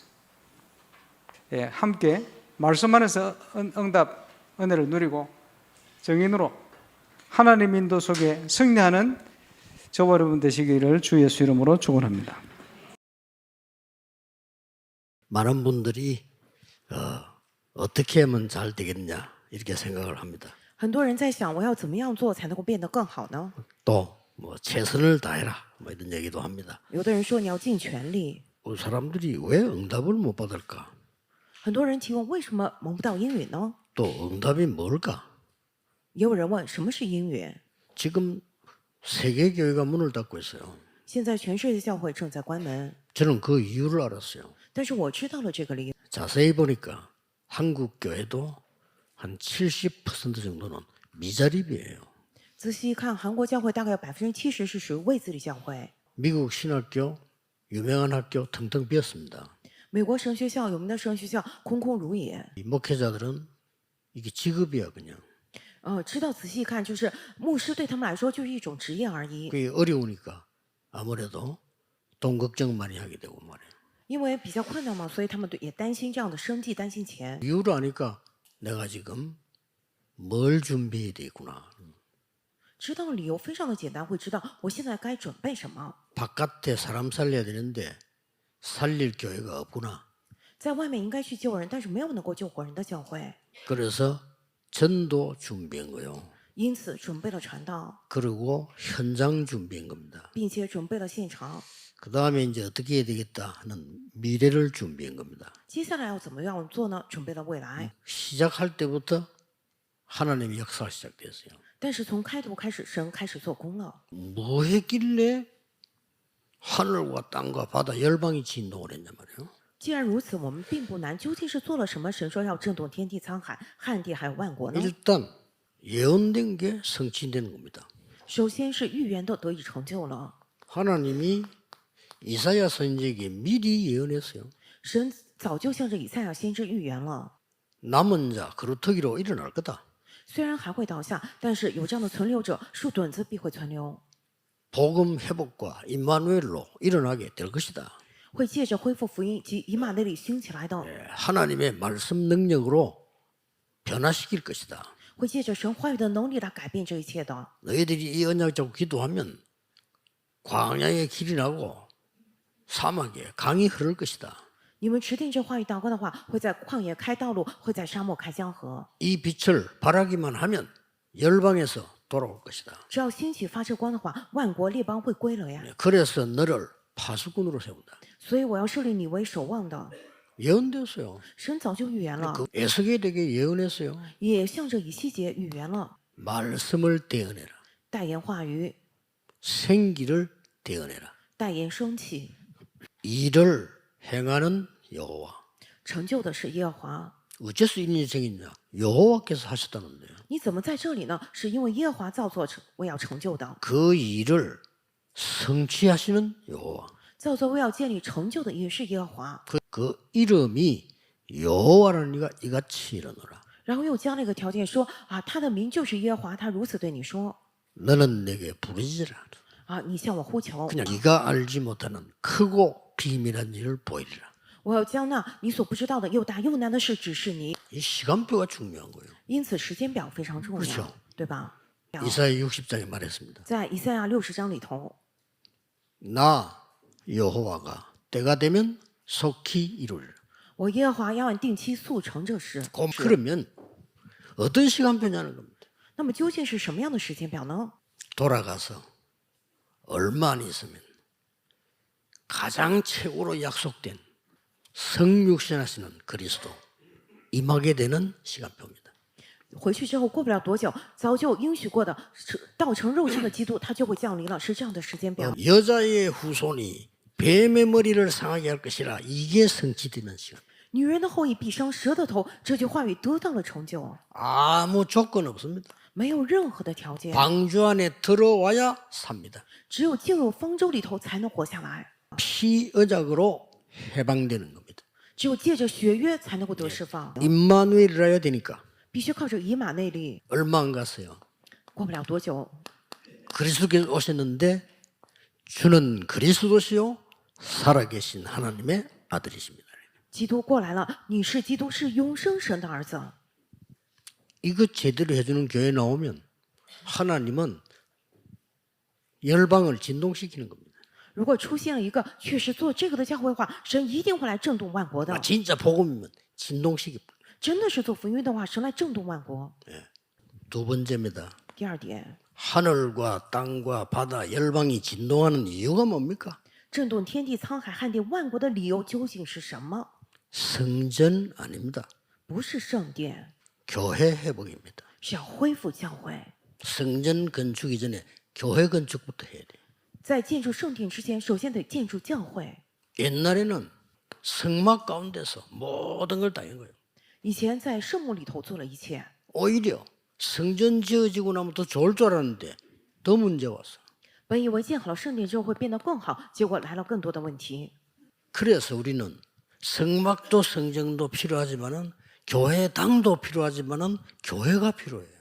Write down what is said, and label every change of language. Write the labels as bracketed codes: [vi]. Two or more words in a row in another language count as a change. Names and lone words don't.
[ko] 예, 함께 말씀 안에서 응답, 은혜를 누리고 정인으로 하나님 인도 속에 승리하는 저와 여러분 되시기를 주 예수 이름으로 축원합니다. 많은 분들이 어떻게 하면 잘 되겠냐 이렇게 생각을 합니다. [zh] 很多人在想，我要怎么样做才能够变得更好呢？ [ko] 또 뭐 최선을 다해라 뭐 이런 얘기도 합니다. [zh] 有的人说你要尽全力， [ko] 사람들이 왜 응답을 못 받을까? [zh] 很多人提问为什么蒙不到应允呢？ [ko] 또 응답이 뭘까? [zh] 也有人问什么是应允？ [ko] 지금 세계 교회가 문을 닫고 있어요. [zh] 现在全世界教会正在关门， [ko] 저는 그 이유를 알았어요. [zh] 但是我知道了这个理由。 [ko] 자세히 보니까 한국 교회도 한 70% 정도는 미자립이에요. [zh] 仔细看，韩国教会大概有70%是属于未自立教会。 [ko] 미국 신학교 유명한 학교 텅텅 비었습니다. [zh] 美国神学校有名的神学校空空如也。 [ko] 이 목회자들은 이게 직업이야 그냥. [zh] 知道仔细看，就是牧师对他们来说就是一种职业而已。 [ko] 그게 어려우니까 아무래도 돈 걱정 많이 하게 되고 말이에요. [zh] 因为比较困难嘛，所以他们也担心这样的生计，担心钱。 [ko] 이유를 아니까 내가 지금 뭘 준비해야 되구나. [zh] 知道理由非常的简单，会知道我现在该准备什么。 [ko] 바깥에 사람 살려야 되는데 살릴 교회가 없구나. [zh] 在外面应该去救人，但是没有能够救活人的教会， [ko] 그래서 전도 준비한 거요. [zh] 因此准备了传道， [ko] 그리고 현장 준비한 겁니다. [zh] 并且准备了现场。 [ko] 그 다음에 이제 어떻게 해야 되겠다 하는 미래를 준비한 겁니다. [zh] 接下来要怎么样做呢？准备了未来， [ko] 시작할 때부터 하나님의 역사가 시작됐어요. [zh] 但是从开头开始，神开始做工了。 [ko] 뭐 했길래 하늘과 땅과 바다 열방이 진동을 했냔 말이에요. [zh] 既然如此，我们并不难。究竟是做了什么？神说要震动天地沧海、旱地还有万国呢？ [ko] 일단 예언된 게 성취되는 겁니다. [zh] 首先是预言的得以成就了。 [ko] 하나님이 이사야 선지자에게 미리 예언했어요. [zh] 神早就向着以赛亚先知预言了， [ko] 남은 자 그루터기로 일어날 거다. [zh] 虽然还会倒下，但是有这样的存留者，树墩子必会存留， [ko] 복음 회복과 임마누엘로 일어나게 될 것이다. [zh] 会借着恢复福音及以马内利兴起来的， [ko] 하나님의 말씀 능력으로 변화시킬 것이다. [zh] 会借着神话语的能力来改变这一切的。 [ko] 너희들이 이 언약 잡고 기도하면 광야에 길이 나고 사막에 강이 흐를 것이다. [zh] 你们持定这话语祷告的话，会在旷野开道路，会在沙漠开江河。 [ko] 이 빛을 바라기만 하면 열방에서 돌아올 것이다. [zh] 只要兴起发这光的话，万国列邦会归了呀。 [ko] 그래서 너를 파수꾼으로 세운다. [zh] 所以我要设立你为守望的。 [ko] 예언됐어요. [zh] 神早就预言了， [ko] 그 에스겔에게 예언했어요. [zh] 也向着以西结预言了， [ko] 말씀을 대언해라. [zh] 代言话语， [ko] 생기를 대언해라. [zh] 代言生气， [ko] 일을 행하는 여호와. [zh] 成就的是耶和华。 [ko] 어째서 이런 일이 생겼냐? 여호와께서 하셨다는데요. [zh] 你怎么在这里呢？是因为耶和华造作成为要成就的， [ko] 그 일을 성취하시는 여호와. [zh] 造作为要建立成就的也是耶和华。 [ko] 그 이름이 여호와라는 이가 이같이 이르노라. [zh] 然后又加了一个条件说啊，他的名就是耶和华，他如此对你说 [ko] 너는 내게 부르지라. [zh] 啊，你向我呼求， [ko] 그냥 네가 알지 못하는 크고 비밀한 일을 보이리라. [zh] 我要将那你所不知道的又大又难的事指示你。 [ko] 이 시간표가 중요한 거예요. [zh] 因此时间表非常重 [ko] 그렇죠 [zh] 要，对吧？ [ko] 이사야 60장에 말했습니다. [zh] 在以赛亚60章里头， [ko] 나 여호와가 때가 되면 속히 이루리라. [zh] 我耶和华要按定期速成这事。 [ko] 그러면 어떤 시간표냐는 겁니다. [zh] 那么究竟是什么样的时间表呢？ [ko] 돌아가서 얼마 안 있으면 가장 최고로 약속된 성육신하시는 그리스도 임하게 되는 시간표입니다. [zh] 回去之后过不了多久，早就应许过的道成肉身的基督，他就会降临了，是这样的时间表。 [ko] 여자의 후손이 뱀의 머리를 상하게 할 것이라 이게 성취되는 시간. [zh] 女人的后裔必伤蛇的头，这句话语得到了成就， [ko] 아무 조건 없습니다. [zh] 没有任何的条件， [ko] 방주 안에 들어와야 삽니다. [zh] 只有进入方舟里头才能活下来， [ko] 피의작으로 해방되는 겁니다. [zh] 只有借着血约才能够得释放， [ko] 임마누엘이라야 되니까 [zh] 必须靠着以马内利。 [ko] 얼마 안 갔어요. [zh] 过不了多久， [ko] 그리스도께서 오셨는데 주는 그리스도시요 살아계신 하나님의 아들이십니다. [zh] 基督过来了，你是基督，是永生神的儿子。 [ko] 이거 제대로 해주는 교회 나오면 하나님은 열방을 진동시키는 겁니다. [zh] 如果出现了一个确实做这个的教会的话，神一定会来震动万国的。 [ko] 진짜 복음이면 진동시키. [zh] 真的是做福音的话，神来震动万国。 [ko] 두 번째입니다. [zh] 第二点， [ko] 하늘과 땅과 바다 열방이 진동하는 이유가 뭡니까? [zh] 震动天地沧海旱地万国的理由究竟是什么？ [ko] 성전 아닙니다. [zh] 不是圣殿， [ko] 교회 회복입니다. [zh] 是要恢复教会。 [ko] 성전 건축 이전에 교회 건축부터 해야 돼요. [zh] 在建筑圣殿之前，首先得建筑教会。 [ko] 옛날에는 성막 가운데서 모든 걸 다 한 거예요. [zh] 以前在圣墓里头做了一切， [ko] 오히려 성전 지어지고 나면 더 좋을 줄 알았는데 더 문제 왔어. [zh] 本以为建好了圣殿之后会变得更好，结果来了更多的问题。 [ko] 그래서 우리는 성막도 성전도 필요하지만은 교회당도 필요하지만은 교회가 필요해요.